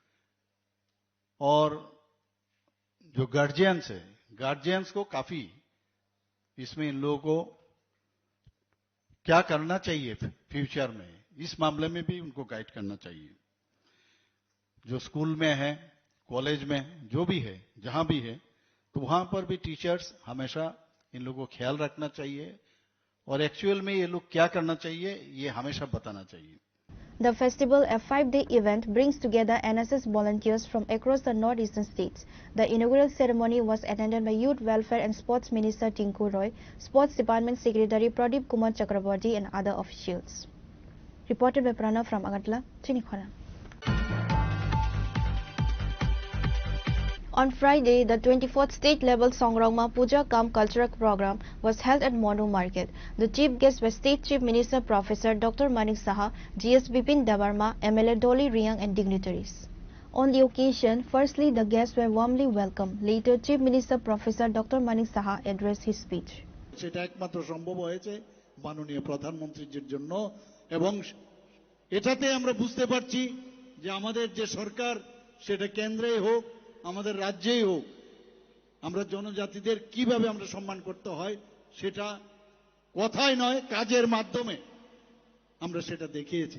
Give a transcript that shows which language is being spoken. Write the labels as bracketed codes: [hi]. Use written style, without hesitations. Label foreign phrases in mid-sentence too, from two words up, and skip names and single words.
[hi] और जो गार्जियंस है, गार्जियंस को काफी इसमें इन लोगों को क्या करना चाहिए फ्यूचर में, इस मामले में भी उनको गाइड करना चाहिए। जो स्कूल में है, कॉलेज में, जो भी है, जहां भी है, तो वहां पर भी टीचर्स हमेशा इन लोगों को ख्याल रखना चाहिए और एक्चुअल में ये लोग क्या करना चाहिए ये हमेशा बताना चाहिए। [en] The festival, a 5-day event, brings together NSS volunteers from across the northeastern states. The inaugural ceremony was attended by Youth Welfare and Sports Minister Tinku Roy, Sports Department Secretary Pradeep Kumar Chakraborty and other officials. Reported by Pranav from Agartala, Chinikhora. On Friday, the 24th state-level Songrongma Puja Kam Cultural Program was held at Mono Market. The chief guests were State Chief Minister Professor Dr. Manik Saha, GS Bipin Debarma, MLA Dolly Riang and dignitaries. On the occasion, firstly the guests were warmly welcomed. Later, Chief Minister Professor Dr. Manik Saha addressed his speech. [bn] সেটা একমাত্র সম্ভব হয়েছে মাননীয় প্রধানমন্ত্রীর জন্য, এবং এটাতে আমরা বুঝতে পারছি যে আমাদের যে সরকার সেটা কেন্দ্রেই হোক আমাদের রাজ্যেই হোক, আমরা জনজাতিদের কিভাবে আমরা সম্মান করতে হয় সেটা কথাই নয় কাজের মাধ্যমে আমরা সেটা দেখিয়েছি।